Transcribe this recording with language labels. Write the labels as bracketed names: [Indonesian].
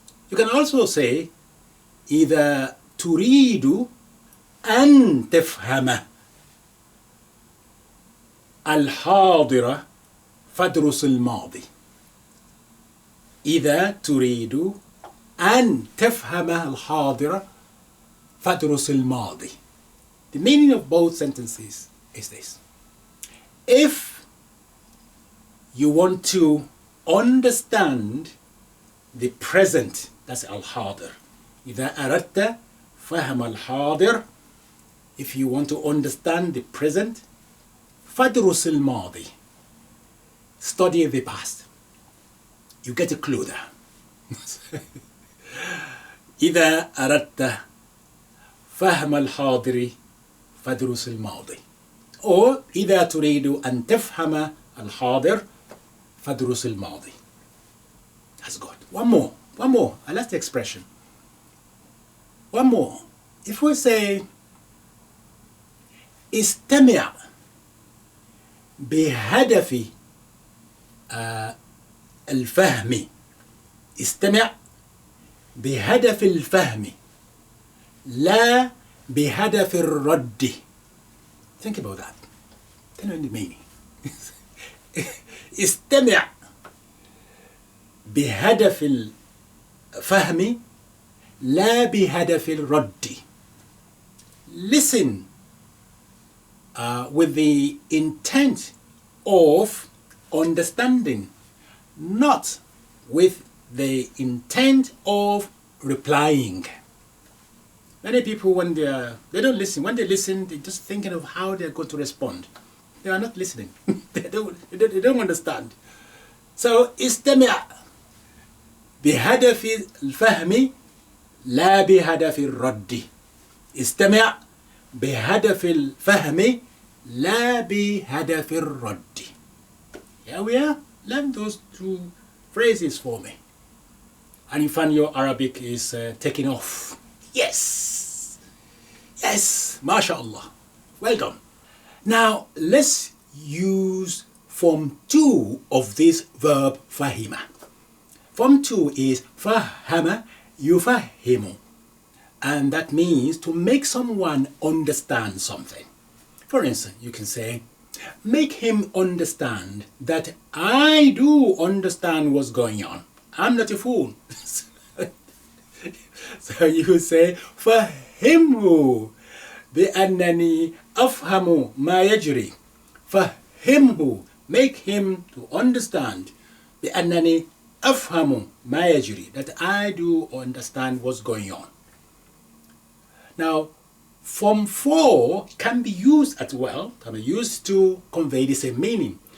[English] You can also say [Arabic] إذا تريد أن تفهم الحاضر فادرس الماضي. إذا تريد أن تفهم الحاضر فادرس الماضي. [English] The meaning of both sentences is this. If you want to understand the present, that's al-hadir. [Arabic] إذا أردت فهم الحاضر, [English] if you want to understand the present, [Arabic] فادرس الماضي. [English] Study the past. You get a clue there. [Arabic] إذا أردت فهم الحاضر فادرس الماضي. Or إذا تريد أن تفهم الحاضر فادرس الماضي. [English] That's good. One more. I like the expression. One more. If we say [Arabic] استمع بهدف الفهم. استمع بهدف الفهم لا بهدف الرد. [English] Think about that. Tell me the meaning. [Arabic] استمع بهدف الفهم لا بهدف الرد. [English] Listen with the intent of understanding, not with the intent of replying. Many people, when they don't listen, when they listen, they're just thinking of how they're going to respond. They are not listening. they don't understand. [Arabic] So, استمع بهدف الفهم لا بهدف الرد. استمع بهدف الفهم لا بهدف الرد. [English] Here we are. Learn those 2 phrases for me. And you find your Arabic is taking off. Yes, mashallah. Well done. Now let's use form 2 of this verb fahima. Form 2 is fahama yufahimu, and that means to make someone understand something. For instance, you can say, make him understand that I do understand what's going on. I'm not a fool. So you say, [Arabic] فهمه بأنني أفهم ما يجري. [English] فهمه, make him to understand. [Arabic] بأنني أفهم ما يجري, [English] that I do understand what's going on. Now, form 4 can be used as well, can be used to convey the same meaning.